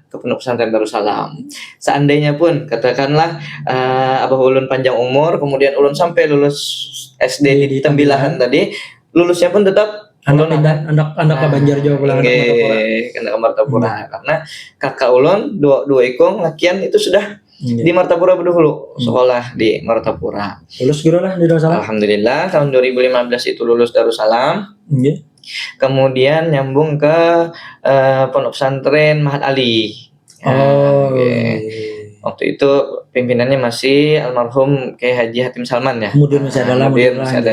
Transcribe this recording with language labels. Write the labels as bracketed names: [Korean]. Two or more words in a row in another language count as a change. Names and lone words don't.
[Banjar] Ke Pondok Pesantren Darussalam. Seandainya pun katakanlah Abah ulun panjang umur, kemudian ulun sampai lulus SD di Tembilahan tadi, lulusnya pun tetap anak Banjar Jawa pulang ke Martapura. Karena kakak ulun dua ikung lakian itu sudah di Martapura berdahulu sekolah di Martapura. Lulus gitu lah di Darussalam. [Indonesian] Alhamdulillah tahun 2015 itu lulus Darussalam. Kemudian nyambung ke Pondok Pesantren Mahat Ali. Waktu itu pimpinannya masih almarhum Kiai Haji Hatim Salman ya. Kemudian masih ada